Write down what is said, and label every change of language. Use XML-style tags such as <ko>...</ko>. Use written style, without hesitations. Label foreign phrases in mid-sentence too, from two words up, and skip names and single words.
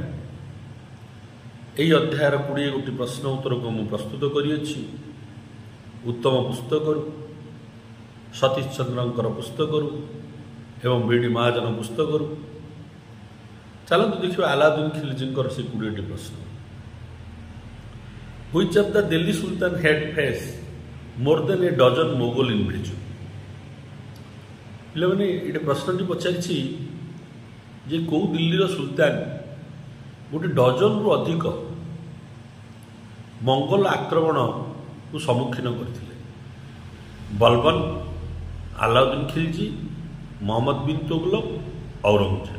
<or>ଏହି ଅଧ୍ୟାୟର 20 ପ୍ରଶ୍ନ ଉତ୍ତରକୁ ମୁଁ ପ୍ରସ୍ତୁତ କରିଅଛି ଉତ୍ତମ ପୁସ୍ତକରୁ, ସତୀଶ ଚନ୍ଦ୍ରଙ୍କର ପୁସ୍ତକରୁ ଏବଂ ବିଡି ମହାଜନ ପୁସ୍ତକରୁ। ଚାଲନ୍ତୁ ଦେଖିବା ଆଲାଉଦ୍ଦିନ ଖିଲଜିଙ୍କର ସେ 20ଟି ପ୍ରଶ୍ନ।</or> <en>Which of the Delhi Sultan had faced more than a dozen Mughal invasions?</en> <or>ପିଲାମାନେ ଏଇଟା ପ୍ରଶ୍ନଟି ପଚାରିଛି ଯେ କେଉଁ ଦିଲ୍ଲୀର ସୁଲତାନ ଗୋଟେ ଡଜନରୁ ଅଧିକ ମଙ୍ଗୋଲ ଆକ୍ରମଣକୁ ସମ୍ମୁଖୀନ କରିଥିଲେ। ବଲବନ, ଆଲାଉଦ୍ଦିନ ଖିଲଜି, ମହମ୍ମଦ ବିନ୍ ତୁଗଲକ, ଔରଙ୍ଗଜେବ।</or>